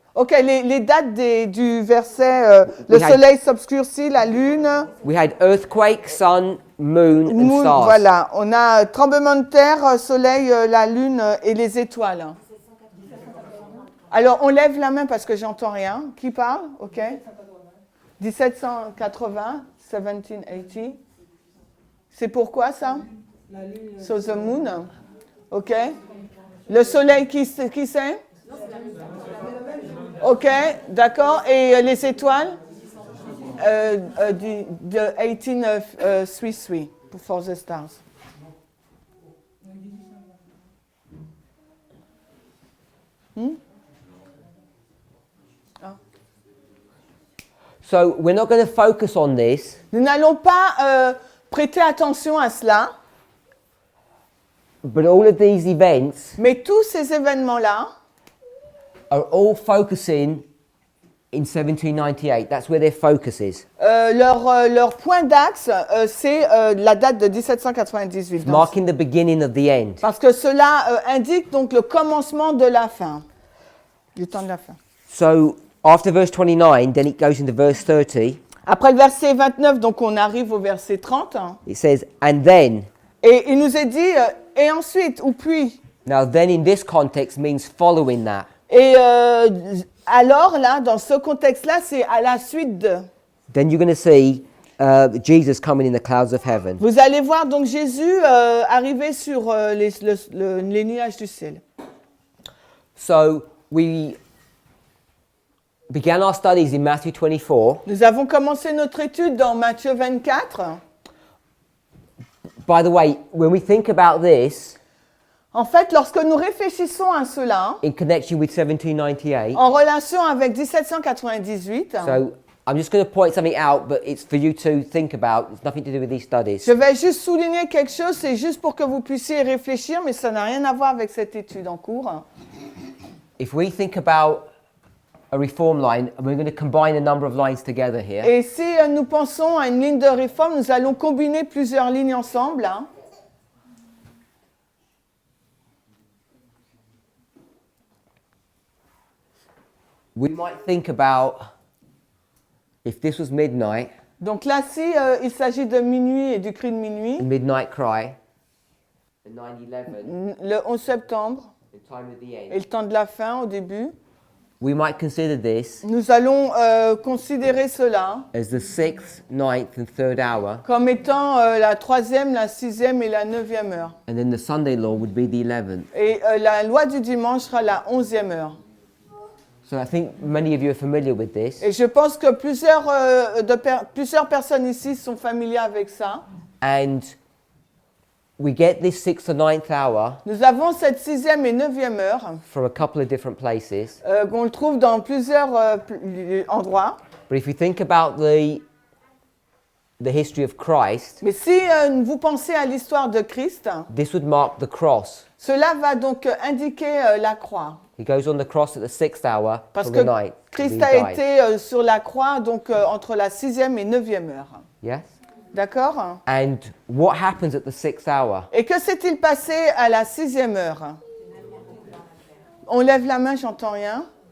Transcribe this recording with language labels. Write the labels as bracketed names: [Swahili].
[French] Ok, les dates du verset, le [English] We had- [French] soleil s'obscurcit, la lune. [English] We had earthquake, sun, moon, and stars. [French] Voilà, on a tremblement de terre, soleil, la lune et les étoiles. Alors, on lève la main parce que j'entends rien. Qui parle? Ok. 1780, 1780. C'est pourquoi ça? [English] So the moon. [French] Ok. Le soleil, qui c'est? Ok, d'accord. Et les étoiles? De 1833 [English] for the stars. So, we're not going to focus on this, [French] Nous n'allons pas prêter attention à cela, [English] but all of these events [French] mais tous ces événements-là [English] are all focusing in 1798. That's where their focus is. [French] leur point d'axe, c'est la date de 1798. Donc, [English] Marking the beginning of the end. [French] parce que cela indique donc le commencement de la fin, du temps de la fin. [English] So, after verse 29, then it goes into verse 30. [French] Après le verset 29, donc on arrive au verset 30, hein, [English] It says, and then. [French] et il nous est dit, et ensuite, ou puis. [English] Now, then in this context means following that. [French] Et alors là, dans ce contexte-là, c'est à la suite de. [English] Then you're going to see Jesus coming in the clouds of heaven. [French] Vous allez voir donc Jésus arriver sur les nuages du ciel. [English] So, we began our studies in Matthew 24. [French] Nous avons commencé notre étude dans Matthieu 24. [English] By the way, when we think about this [French] En fait, lorsque nous réfléchissons à cela, [English] in connection with 1798, [French] en relation avec 1798, [English] so I'm just going to point something out, but it's for you to think about. It's nothing to do with these studies. [French] je vais juste souligner quelque chose, c'est juste pour que vous puissiez y réfléchir, mais ça n'a rien à voir avec cette étude en cours. [English] If we think about a reform line, and we're going to combine a number of lines together here. [French] Et si nous pensons à une ligne de réforme, nous allons combiner plusieurs lignes ensemble. Hein. [English] We might think about if this was midnight, [French] Donc là, si il s'agit de minuit et du cri de minuit, [English] the midnight cry, the 9/11, [French] le 11 septembre, [English] the time of the [French] et [English] end. [French] le temps de la fin au début, [English] we might consider this [French] Nous allons considérer cela [English] as the 6th, 9th, and 3rd hour, [French] comme étant la 3e, la 6e et la 9e heure. [English] and then the Sunday law would be the 11th. [French] Et la loi du dimanche sera la 11e heure. [English] So I think many of you are familiar with this. [French] Et je pense que plusieurs personnes ici sont familières avec ça. [English] And we get this 6th or 9th hour [French] Nous avons cette 6e et 9e heure [English] from a couple of different places. [French] qu'on le trouve dans plusieurs endroits. [English] But if you think about the history of Christ, [French] Mais si vous pensez à l'histoire de Christ, [English] this would mark the cross. [French] cela va donc indiquer la croix. [English] He goes on the cross at the 6th hour [French] Parce [English] of [French] que [English] the night. [French] Christ [English] he [French] a [English] died. [French] été sur la croix donc entre la 6e et 9e heure. [English] Yes? [French] D'accord? [English] And what happens at the 6th hour? [French] Et que s'est-il passé à la 6e heure? On lève la main, j'entends rien.